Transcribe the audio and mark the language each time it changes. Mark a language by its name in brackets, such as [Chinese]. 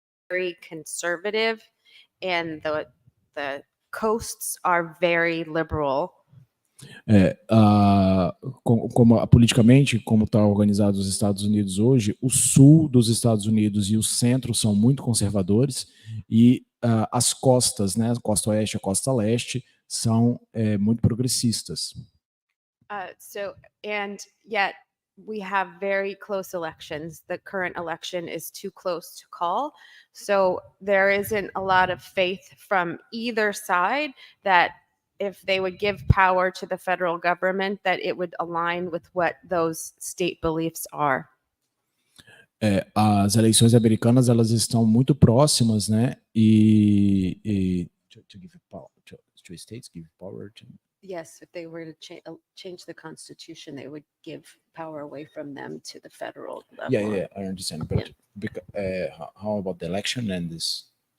[English] very conservative, and the coasts are very liberal. [Portuguese] Politicamente, como está organizado os Estados Unidos hoje, o sul dos Estados Unidos e o centro são muito conservadores e as costas, né, costa oeste e costa leste, são muito progressistas. [English] And yet we have very close elections. The current election is too close to call. So there isn't a lot of faith from either side that if they would give power to the federal government, that it would align with what those state beliefs are. [Portuguese] As eleições americanas, elas estão muito próximas, né? [English] To give power to states, give power to... Yes, if they were to change the constitution, they would give power away from them to the federal level. Yeah, I understand. But how about the election and this?